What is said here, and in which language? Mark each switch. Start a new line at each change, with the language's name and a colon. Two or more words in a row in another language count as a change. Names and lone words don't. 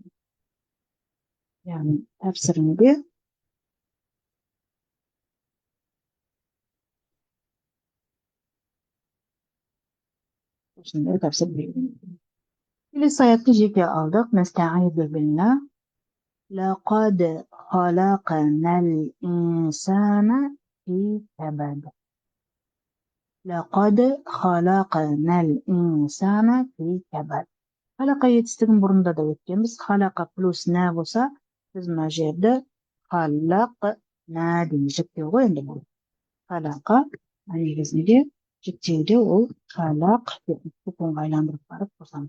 Kazakh: Яғни тәпсірінде осындай тәпсір берілген. Келесі аятты жеке алдық.
Arabic: نستعيذ بالله. لقد خلقنا الإنسان في كبد. لقد خلقنا الإنسان في كبد.
Kazakh: Халақа етістігін бұрында да өткенбіз. Халақа плюс нә болса, біз мына жерді халақ нә дейміз. Жіктеу ғой енді бұл. Халақа негізінде жіктеуде ол халақ деп сүкунға айландырып барып қосамыз.